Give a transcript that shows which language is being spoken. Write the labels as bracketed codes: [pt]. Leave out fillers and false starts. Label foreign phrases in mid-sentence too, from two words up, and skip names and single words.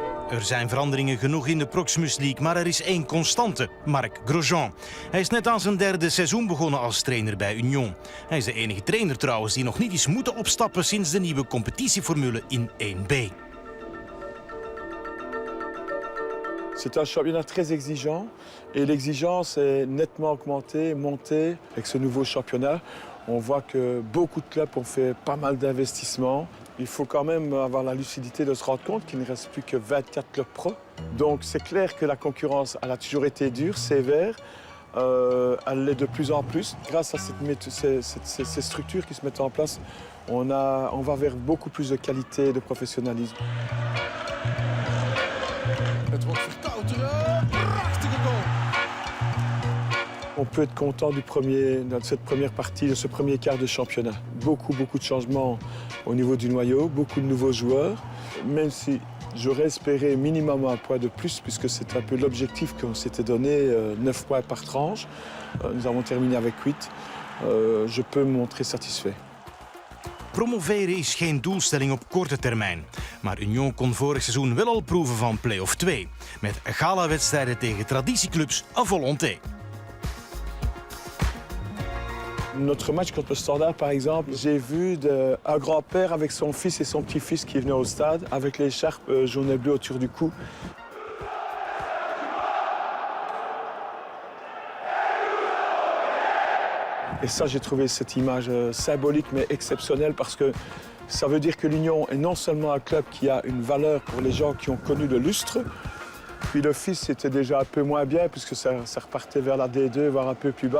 [nl] Er zijn veranderingen genoeg in de Proximus League, maar er is één constante, Marc Grosjean. Hij is net aan zijn derde seizoen begonnen als trainer bij Union. Hij is de enige trainer trouwens die nog niet is moeten opstappen sinds de nieuwe competitieformule in 1B. [fr] C'est un championnat très exigeant et l'exigence est nettement augmentée, montée avec ce nouveau championnat. On voit que beaucoup de clubs ont fait pas mal d'investissements. Il faut quand même avoir la lucidité de se rendre compte qu'il ne reste plus que 24 clubs pro. Donc c'est clair que la concurrence elle a toujours été dure, sévère. Elle l'est de plus en plus. Grâce à ces structures qui se mettent en place, on va vers beaucoup plus de qualité et de professionnalisme. [nl] Het wordt verkouteren. Prachtige goal. [fr] On peut être content de cette première partie, de ce premier quart de championnat. Beaucoup de changements au niveau du noyau, beaucoup de nouveaux joueurs. Même si j'aurais espéré minimum un point de plus, puisque c'est un peu l'objectif qu'on s'était donné, 9 points par tranche. Nous avons terminé avec 8. Je peux me montrer satisfait. [nl] Promoveren is geen doelstelling op korte termijn. Maar Union kon vorig seizoen wel al proeven van play-off 2. Met gala-wedstrijden tegen traditieclubs [fr] à volonté. Notre match contre le Standard, par exemple, j'ai vu un grand-père avec son fils et son petit-fils qui venaient au stade, avec l'écharpe jaune et bleu autour du cou. Et ça, j'ai trouvé cette image symbolique mais exceptionnelle parce que ça veut dire que l'Union est non seulement un club qui a une valeur pour les gens qui ont connu le lustre, puis le fils c'était déjà un peu moins bien puisque ça repartait vers la D2, voire un peu plus bas.